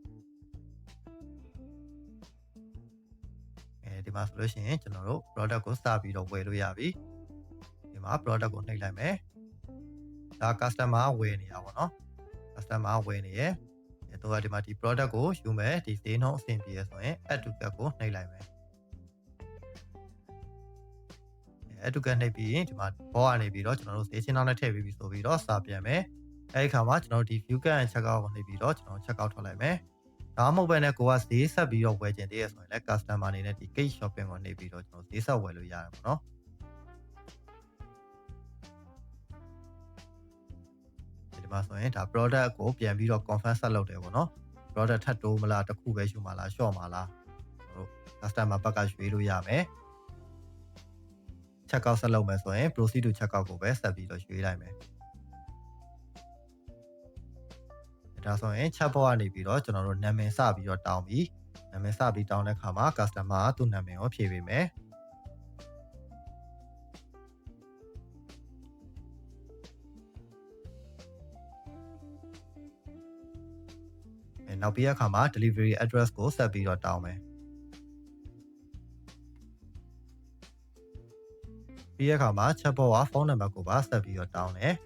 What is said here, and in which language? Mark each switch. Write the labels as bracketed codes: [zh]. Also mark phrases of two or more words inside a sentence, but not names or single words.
[my] ဒီမှာဆိုလို့ရှိရင်ကျွန်တော်တို့ product ကိုစပြီးတော့ဝယ်လို့ရပြီဒီမှာ product ကိုနှိပ်လိုက်မယ်ဒါ customer ဝယ်နေတာပေါ့နော် customer ဝယ်နေရတော့ဒီမှာဒီ product ကိုယူမယ်ဒီဈေးနှုန်းအဆင်ပြေရဆိုရင် [en] add to cart [my] ကိုနှိပ်လိုက်မယ် [en] add to cart [my] နှိပ်ပြီးရင်ဒီမှာဘောကနေပြီးတော့ကျွန်တော်တို့ဈေးချင်းနောက်နဲ့ထည့်ပြီးပြီဆိုပြီးတော့စာပြန်မယ်အဲဒီခါမှာကျွန်တော်တို့ဒီ [en] view cart and check out [my] ကိုနှိပ်ပြီးတော့ကျွန်တော် [en] check out [my] ထွက်လိုက်မယ်ဒါမှမဟုတ်ဘဲနဲ့ကိုကဈေးဆက်ပြီးတော့ဝယ်ချင်သေးရဆိုရင်လည်း customer အနေနဲ့ဒီ [en] case shopping [my] ကိုနှိပ်ပြီးတော့ကျွန်တော်ဈေးဆက်ဝယ်လို့ရတယ်ပေါ့နော် ဒီမှာဆိုရင်ဒါ product ကိုပြန်ပြီးတော့ confirm ဆက်လုပ်တယ်ပေါ့နော် product ထပ်တိုးမလားတစ်ခုပဲယူမှာလား short မှာလားကျွန်တော်တို့ customer ဘက်ကရွေးလို့ရမယ် [en] check out [my] ဆက်လုပ်မယ်ဆိုရင် [en] proceed to check out [my] ကိုပဲဆက်ပြီးတော့ရွေးလိုက်မယ် ဒါဆိုရင် chatbot ကနေပြီးတော့ကျွန်တော်တို့နာမည်စပြီးတော့တောင်းပြီးနာမည်စပြီးတောင်းတဲ့အခါမှာ customer ကသူ့နာမည်ကိုဖြည့်ပေးမယ် နောက်ပြီးအခါမှာ [en] delivery address [my] ကိုဆက်ပြီးတော့တောင်းမယ်ပြီးအခါမှာ chatbot ကဖုန်းနံပါတ်ကိုပါဆက်ပြီးတော့တောင်းတယ်